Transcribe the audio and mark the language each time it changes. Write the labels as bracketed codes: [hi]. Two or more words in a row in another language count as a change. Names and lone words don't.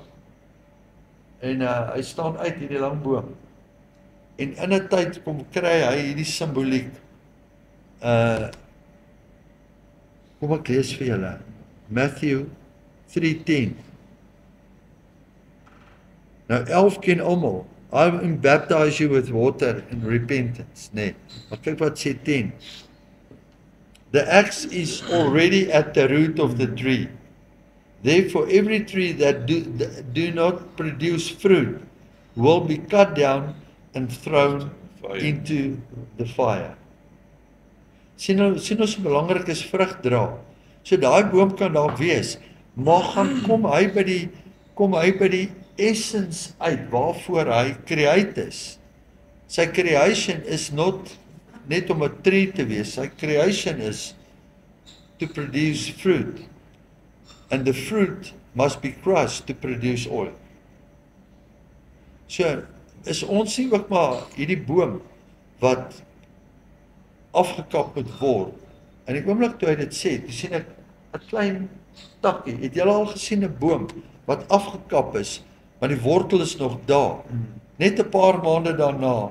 [af] En hy staan uit hierdie lang boom. En in 'n tyd kom kry hy hierdie simboliek. Kom ek lees vir julle. [en] Matthew 3:10. [af] Nou 11 ken almal. [en] I will baptize you with water in repentance. [af] Nee, maar kyk wat sê 10. [en] The axe is already at the root of the tree. Therefore every tree that do not produce fruit will be cut down and thrown into the fire. [af] Sien ons hoe belangrik is vrug dra. So daai boom kan daar wees, maar kom hy by die essence uit waarvoor hy create is. Sy creation [en] is not [af] net om 'n tree te wees. Sy creation [en] is to produce fruit. And the fruit must be crushed to produce oil. [af] So is ons sien ook maar hierdie boom wat afgekap moet word. En die oomblik toe hy dit sê, toe sien ek 'n klein takkie. Het julle al gesien 'n boom wat afgekap is, maar die wortel is nog daar? Net 'n paar maande daarna